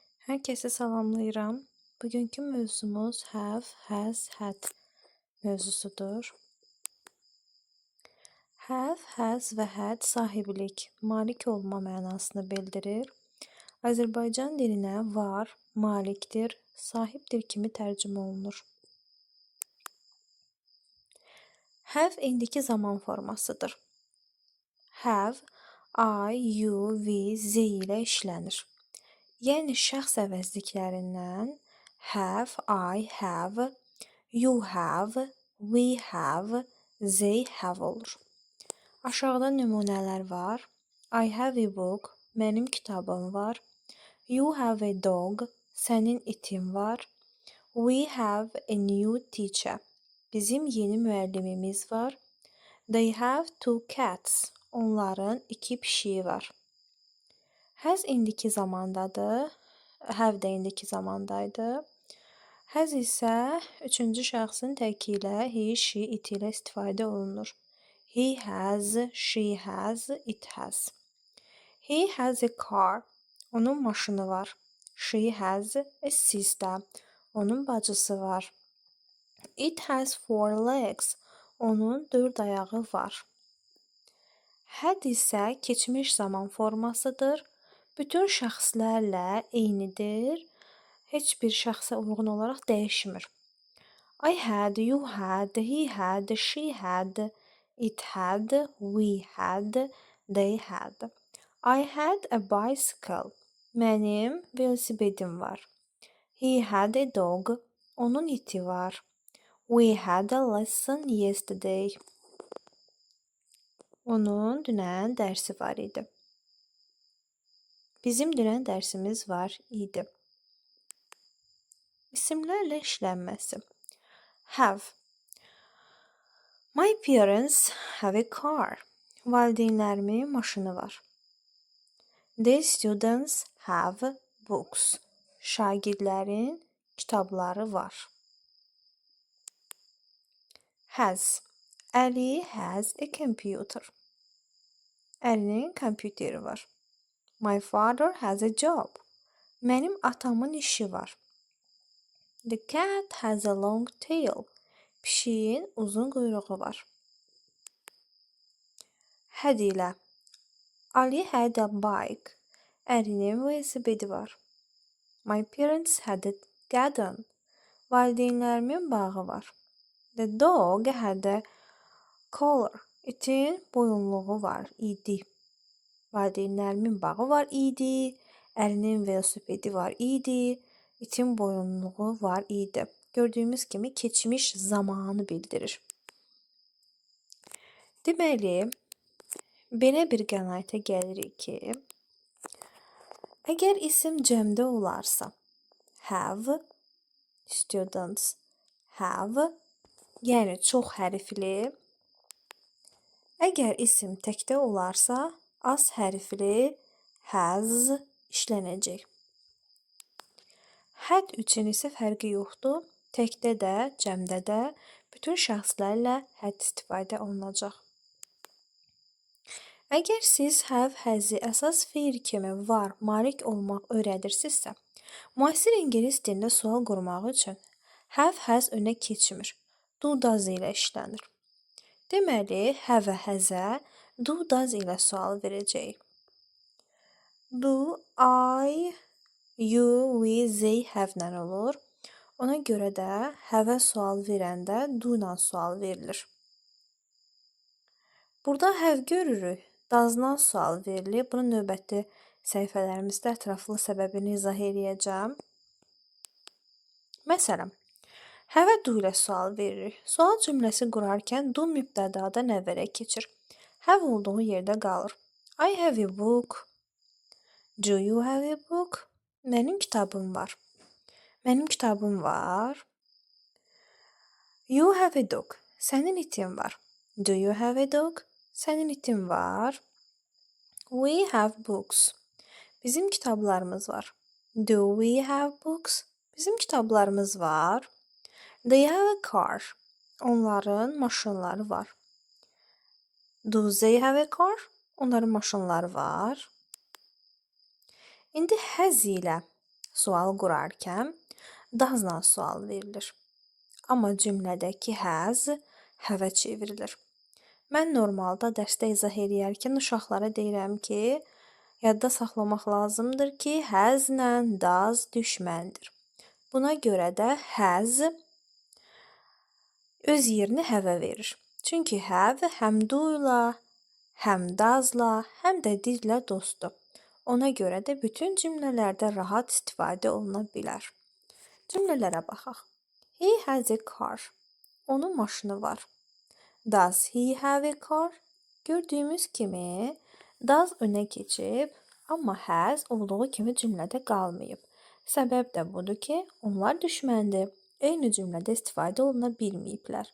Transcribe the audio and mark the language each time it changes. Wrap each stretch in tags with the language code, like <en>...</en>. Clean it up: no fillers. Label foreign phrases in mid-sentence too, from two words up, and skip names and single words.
<az>Hər kəsi salamlayıram. Bugünkü mövzumuz</az> <en>have, has, had</en> <az>mövzusudur.</az> <en>Have, has</en> <az>və had sahiblik, malik olma mənasını bildirir. Azərbaycan dilinə var, malikdir, sahibdir kimi tərcümə olunur. Have indiki zaman formasıdır.</az> <en>Have, I, you, we,</en> <az>z ilə işlənir. Yəni şəxs əvəzliklərindən</az> <en>have, I have, you have, we have, they have</en> <az>olur. Aşağıda nümunələr var.</az> <en>I have a book,</en> <az>mənim kitabım var.</az> <en>You have a dog,</en> <az>sənin itin var.</az> <en>We have a new teacher,</en> <az>bizim yeni müəllimimiz var.</az> <en>They have two cats,</en> <az>onların iki pişiyi var. Has indiki zamandadır. Have də indiki zamandaydı. Has isə üçüncü şəxsin təki ilə</az> <en>he, she, it</en> <az>ilə istifadə olunur.</az> <en>He has, she has, it has. He has a car.</en> <az>Onun maşını var.</az> <en>She has a sister.</en> <az>Onun bacısı var.</az> <en>It has four legs.</en> <az>Onun dörd ayağı var. Had isə keçmiş zaman formasıdır. Bütün şəxslərlə eynidir. Heç bir şəxsə uyğun olaraq dəyişmir.</az> <en>I had, you had, he had, she had, it had, we had, they had. I had a bicycle.</en> <az>Mənim velosipedim var.</az> <en>He had a dog.</en> <az>Onun iti var.</az> <en>We had a lesson yesterday.</en> <az>Onun dünən dərsi var idi. Bizim dünən dərsimiz var idi. İsimlərlə işlənməsi. Have.</az> <en>My parents have a car.</en> <az>Valideynlərimin maşını var.</az> <en>The students have books.</en> <az>Şagirdlərin kitabları var.</az> <en>Has. Ali has a computer.</en> <az>Əlinin kompüteri var.</az> <en>My father has a job.</en> <az>Mənim atamın işi var.</az> <en>The cat has a long tail.</en> <az>Pişiyin uzun quyruğu var.</az> <en>Had ilə. Ali had a bike.</en> <az>Əlinin velosipedi var.</az> <en>My parents had a garden.</en> <az>Valideynlərimin bağı var.</az> <en>The dog had a collar.</en> <az>İtin boyunluğu var idi. Valideynlərimin bağı var idi. Əlinin velosipedi var idi. İtin boyunluğu var idi. Gördüyümüz kimi keçmiş zamanı bildirir. Deməli, belə bir qənaətə gəlirik ki, əgər isim cəmdə olarsa,</az> <en>have, students, have,</en> <az>yəni çox hərfli. Əgər isim təkdə olarsa, az hərfli, has işlənəcək. Had üçün isə fərqi yoxdur. Təkdə də, cəmdə də bütün şəxslərlə had istifadə olunacaq. Əgər siz</az> <en>have, has-i</en> <az>əsas feil kimi var, malik olmaq öyrədirsinizsə, müasir ingilis dilində sual qurmaq üçün</az> <en>have, has</en> <az>önə keçmir.</az> <en>Do, does</en> <az>ilə işlənir. Deməli,</az> <en>have, has-ə do, does</en> <az>ilə sual verəcəyik.</az> <en>Do, I, you, we, they,</en> <az>have-lə olur. Ona görə də have-ə sual verəndə do ilə sual verilir. Burada have görürük. Does-dan sual verilir. Bunu növbəti səhifələrimizdə ətraflı səbəbini izah edəcəm. Məsələn, have-ə do ilə sual veririk. Sual cümləsi qurarkən do mübtədada nəvərə keçir. Have olduğu yerdə qalır.</az> <en>I have a book. Do you have a book?</en> <az>Mənim kitabım var. Mənim kitabım var.</az> <en>You have a dog.</en> <az>Sənin itin var.</az> <en>Do you have a dog?</en> <az>Sənin itin var.</az> <en>We have books.</en> <az>Bizim kitablarımız var.</az> <en>Do we have books?</en> <az>Bizim kitablarımız var.</az> <en>They have a car.</en> <az>Onların maşınları var.</az> <en>Do they have a car?</en> <az>Onların maşınları var. İndi has ilə sual qurarkən doesla sual verilir. Amma cümlədəki</az> <en>has have</en> <az>çevrilir. Mən normalda dərsdə izah edərkən uşaqlara deyirəm ki, yadda saxlamaq lazımdır ki, has-lə does düşməndir. Buna görə də has öz yerini have verir. Çünki have həm do ilə, həm does-la, həm də did-lə dostdur. Ona görə də bütün cümlələrdə rahat istifadə oluna bilər. Cümlələrə baxaq.</az> <en>He has a car.</en> <az>Onun maşını var.</az> <en>Does he have a car?</en> <az>Gördüyümüz kimi does önə keçib, amma has olduğu kimi cümlədə qalmayıb. Səbəb də budur ki, onlar düşməndir. Eyni cümlədə istifadə oluna bilməyiblər.</az>